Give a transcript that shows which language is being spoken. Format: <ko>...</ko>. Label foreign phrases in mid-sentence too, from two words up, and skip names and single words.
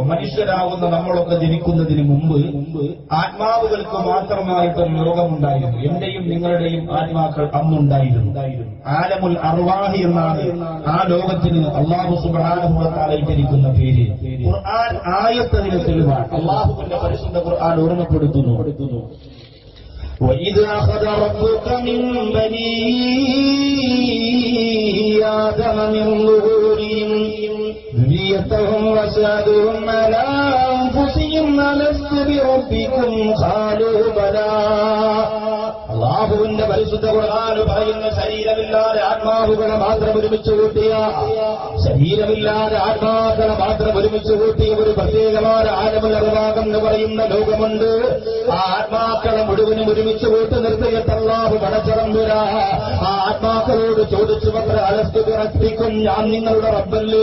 <ml>മനുഷ്യരാകുന്ന നമ്മളൊക്കെ ജനിക്കുന്നതിന് മുമ്പ് ആത്മാവുകൾക്ക് മാത്രമായിട്ടൊരു ലോകമുണ്ടായിരുന്നു. എന്റെയും നിങ്ങളുടെയും ആത്മാക്കൾ അന്നുണ്ടായിരുന്നു.</ml> <ar>عالم الأرواح</ar> <ml>എന്നാണ് ആ ലോകത്തിന് അല്ലാഹു</ml> <ar>سبحانه وتعالى</ar> <ml>ഇട്ടിരിക്കുന്ന പേര്. ഖുർആൻ ആയത്തതിന് തെളിവാണ്. അല്ലാഹുവിന്റെ പരിശുദ്ധ ഖുർആൻ ഓർമ്മപ്പെടുത്തുന്നു,</ml> <ar>وَإِذْ أَخَذَ رَبُّكَ مِنْ بَنِي آدَمَ مِنْ ظُهُورِهِمْ ذُرِّيَّتَهُمْ وَأَشْهَدَهُمْ عَلَى أَنْفُسِهِمْ أَلَسْتُ بِرَبِّكُمْ قَالُوا بَلَى.</ar> <ml>അല്ലാഹുവിന്റെ പരിശുദ്ധ ഖുർആൻ പറയുന്ന ശരീരമില്ലാതെ ആത്മാവുകളെ മാത്രം ഒരുമിച്ച് കൂട്ടിയ ഒരുമിച്ച് കൂട്ടിയ ഒരു പ്രത്യേകമായ</ml> <ar>عالم الأرواح</ar> <ml>എന്ന് പറയുന്ന ലോകമുണ്ട്. ആ ആത്മാക്കളെ മുഴുവനും ഒരുമിച്ച് കൂട്ടി നിർത്തിയിട്ട് അല്ലാഹു പടച്ചറമ്പുരാ ആ ആത്മാക്കളോട് ചോദിച്ചു പത്ര</ml> <ar>ألست بربكم,</ar> <ml>ഞാൻ നിങ്ങളുടെ റബ്ബല്ലേ?</ml>